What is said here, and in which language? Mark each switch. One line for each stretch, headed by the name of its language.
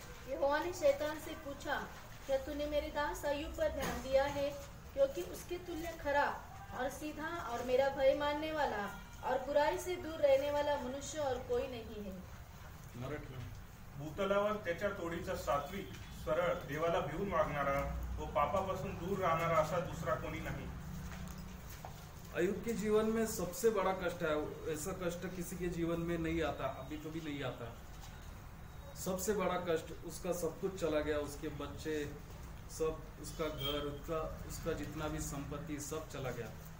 Hindi: यहोवा ने शैतान से पूछा, क्या तूने मेरे दास अय्यूब पर ध्यान दिया है? क्योंकि उसके तुल्य खरा और सीधा और मेरा भय मानने वाला और बुराई से दूर रहने वाला मनुष्य और कोई नहीं है। मराठी
Marathi: भूतलावर त्याच्या तोडीचा सात्विक, सरळ, देवाला भिवून वागणारा व पापापासून दूर राहणारा असा दुसरा कोणी नाही।
Hindi: अय्यूब के जीवन में सबसे बड़ा कष्ट है, ऐसा कष्ट किसी के जीवन में नहीं आता, अभी कभी नहीं आता। सबसे बड़ा कष्ट, उसका सब कुछ चला गया, उसके बच्चे सब, उसका घर, उसका जितना भी संपत्ति सब चला गया।